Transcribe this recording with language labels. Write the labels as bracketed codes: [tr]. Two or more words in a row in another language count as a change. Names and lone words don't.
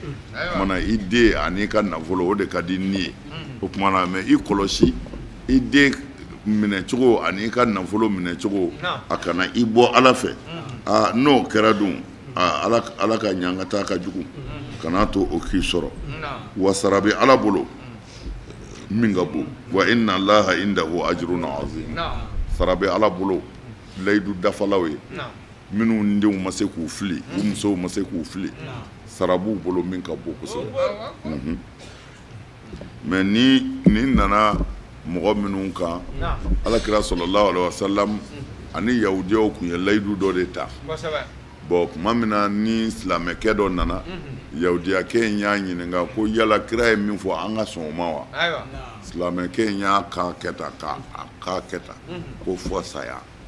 [bm] mana i den ani ka nafolo o de ka di ni ye o kumana mɛ i kɔlɔsi i den minɛ cogo ani ka nafolo minɛ cogo a kana i bɔ ala fɛ n'o kɛra dun ala ka ɲanga taa ka jugu kana to o k'i sɔrɔ wa sara bɛ ala bolo min ka bon wa [ar] إن الله عنده أجر عظيم [bm] sara bɛ ala bolo layidu dafalaw ye minnu denw ma se k'u fili u musow ma se k'u fili sara b'u bolo min ka bon kosɛbɛ mɛ ni nana mɔgɔ minnu kan alakira [ar] صلى الله عليه وسلم [bm] ani yahudiyaw kun ye layidu dɔ de ta bon tuma min na ni silamɛkɛ dɔ nana yahudiyakɛ in y'a ɲininka ko yala kira ye min fɔ an ka sɔn o ma wa silamɛkɛ in y'a k'a kɛ tan k'a kɛ tan ko fɔ saya